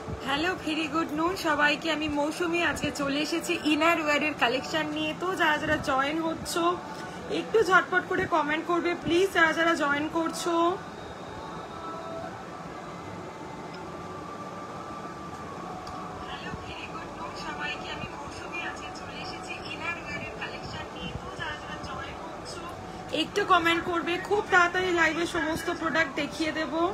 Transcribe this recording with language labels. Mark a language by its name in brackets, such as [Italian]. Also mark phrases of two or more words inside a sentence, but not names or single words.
[English] hello very good noon [Bangla] সবাইকে আমি মৌসুমী আজ কে চলে এসেছি ইনার ওয়্যারের কালেকশন নিয়ে। তো যারা যারা জয়েন হচ্ছো একটু ঝটপট করে কমেন্ট করবে প্লিজ, যারা যারা জয়েন করছো। [English] hello very good noon [Bangla] সবাইকে আমি মৌসুমি আজ কে চলে এসেছি ইনার ওয়্যারের কালেকশন নিয়ে। তো যারা যারা জয়েন হচ্ছো একটু কমেন্ট করবে, খুব তাড়াতাড়ি লাইভে সমস্ত প্রোডাক্ট দেখিয়ে দেব।